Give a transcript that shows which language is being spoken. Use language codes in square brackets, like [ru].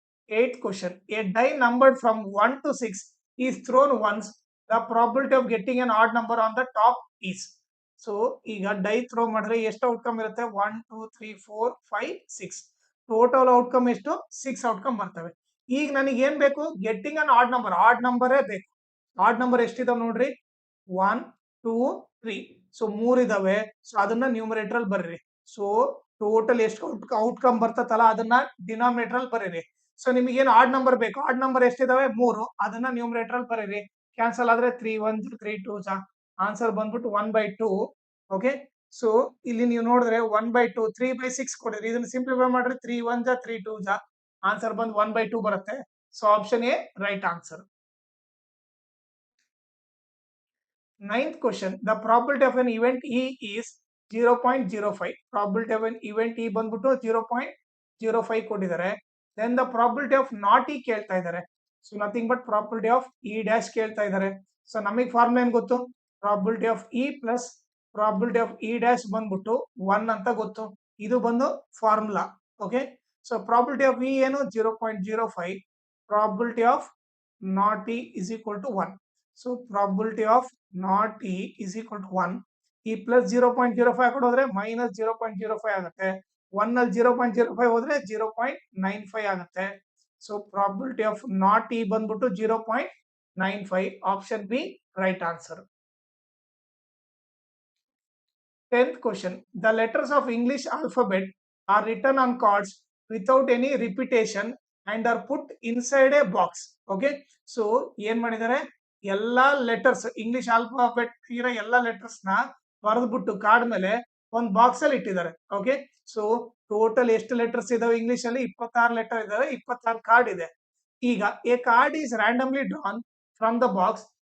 [en] Eighth question, a die numbered from 1 to 6 is thrown once, the probability of getting an odd number on the top is. [kn] So ಈಗ dye throw ಮಾಡಿದ್ರೆ ಎಷ್ಟು outcome ಇರುತ್ತೆ, 1 2 3 4 5 6. Total outcome ಎಷ್ಟು, 6 outcome ಬರ್ತವೆ. ಈಗ ನನಗೆ ಏನ್ ಬೇಕು, [en] getting an odd number, [kn] ಆಡ್ ನಂಬರೇ ಬೇಕು. ಆಡ್ ನಂಬರ್ ಎಷ್ಟಿದಾವೆ ನೋಡ್ರಿ, 1 2 3. ಸೊ 3 ಇದಾವೆ. ಸೊ ಅದನ್ನ ನ್ಯೂಮರೇಟರ್ ಅಲ್ಲಿ ಬರೀರಿ. ಸೊ ಟೋಟಲ್ ಎಷ್ಟು ಔಟ್ಕಮ್ ಬರ್ತತಲ್ಲ ಅದನ್ನ ಡಿನಾಮಿನೇಟರ್ ಅಲ್ಲಿ ಬರೀರಿ. ಸೊ ನಿಮಗೆ ಏನು ಆಡ್ ನಂಬರ್ ಬೇಕು, ಆಡ್ ನಂಬರ್ ಎಷ್ಟಿದಾವೆ, 3, ಅದನ್ನ ನ್ಯೂಮರೇಟರ್ ಅಲ್ಲಿ ಬರೀರಿ. ಕ್ಯಾನ್ಸಲ್ ಆದ್ರೆ 3 1 3 2 ಆನ್ಸರ್ ಬಂದ್ಬಿಟ್ಟು 1/2. ಓಕೆ, ಸೊ ಇಲ್ಲಿ ನೀವು ನೋಡಿದ್ರೆ 1/2 3/6 ಕೊಡಿದ್ರಿ, ಇದನ್ನ ಸಿಂಪ್ಲಿಫೈ ಮಾಡ್ರಿ, 3 1 3 2 ಆನ್ಸರ್ ಬಂದು 1/2 ಬರುತ್ತೆ. [en] So option A right answer. Ninth question, the probability of an event E is 0.05. Probability of an event E [kn] ಬಂದ್ಬಿಟ್ಟು 0.05 ಕೊಟ್ಟಿದ್ದಾರೆ. [en] Then the probability of not E [kn] ಕೇಳ್ತಾ ಇದ್ದಾರೆ. [en] so nothing but probability of E dash [kn] ಕೇಳ್ತಾ ಇದ್ದಾರೆ. [en] so [kn] ನಮಗೆ formula ಏನ್ ಗೊತ್ತು, [en] Probability of E plus probability of E dash ಬಂದ್ಬಿಟ್ಟು 1 ಅಂತ ಗೊತ್ತು. [kn] ಇದು ಬಂದು formula. [en] Okay, so probability of E ಏನು 0.05, probability of not E is equal to 1. So probability of not E is equal to 1. ಈ plus 0.05 [kn] ಕೊಡೋದ್ರೆ ಮೈನಸ್ 0.05 ಆಗುತ್ತೆ. 1 ಅಲ್ಲಿ 0.05 ಹೋದ್ರೆ 0.95 ಆಗುತ್ತೆ. [en] So probability of not E ಬಂದ್ಬಿಟ್ಟು 0.95. Option B right answer. 10th question, the letters of English alphabet are written on cards without any repetition and are put inside a box. [kn] Okay, so ಏನ್ ಮಾಡಿದ್ದಾರೆ, ಎಲ್ಲಾ letters English alphabet ಇರೋ ಎಲ್ಲಾ letters ನ ಬರೆದ್ಬಿಟ್ಟು card ಮೇಲೆ ಒಂದು box ಅಲ್ಲಿ ಇಟ್ಟಿದ್ದಾರೆ. ಓಕೆ, ಸೊ ಟೋಟಲ್ ಎಷ್ಟು ಲೆಟರ್ಸ್ ಇದಾವೆ ಇಂಗ್ಲಿಷ್ ಅಲ್ಲಿ? 26 ಲೆಟರ್ ಇದಾವೆ, 26 ಕಾರ್ಡ್ ಇದೆ. [en] ಈಗ a card is randomly drawn from the box.